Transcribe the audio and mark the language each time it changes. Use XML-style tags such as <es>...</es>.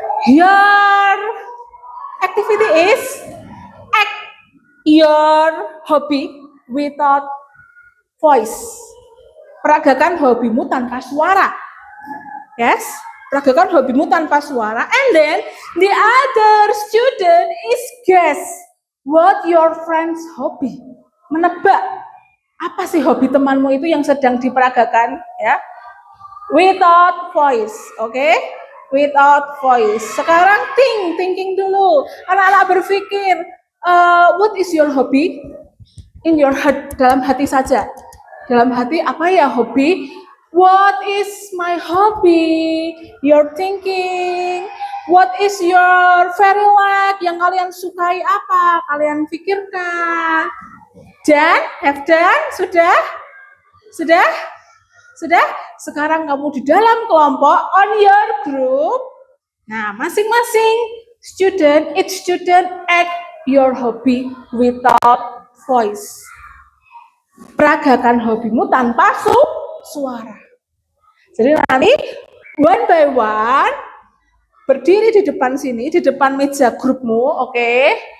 <en>Your activity is act your hobby without voice.</en> <id>Peragakan hobimu tanpa suara. Yes, peragakan hobimu tanpa suara.</id> <en>And then the other student is guess what your friend's hobby.</en> <id>Menebak apa sih hobi temanmu itu yang sedang diperagakan, ya?</id> <en>Without voice, oke? Okay? Without voice.</en> <id>Sekarang thinking dulu. Anak-anak berpikir,</id> <en>what is your hobby? in your heart,</en> <id>dalam hati saja. Dalam hati apa ya hobi?</id> <en>What is my hobby? You're thinking. What is your very like?</en> <id>Yang kalian sukai apa? Kalian pikirkan. Dan,</id> <en>have done?</en> <id>Sudah? Sudah? Sudah? Sekarang kamu di dalam kelompok</id> <en>on your group.</en> <id>Nah, masing-masing</id> <en>each student act your hobby without voice.</en> <id>Peragakan hobimu tanpa suara. Jadi nanti</id> <en>one by one</en> <id>berdiri di depan sini, di depan meja grupmu, oke?</id>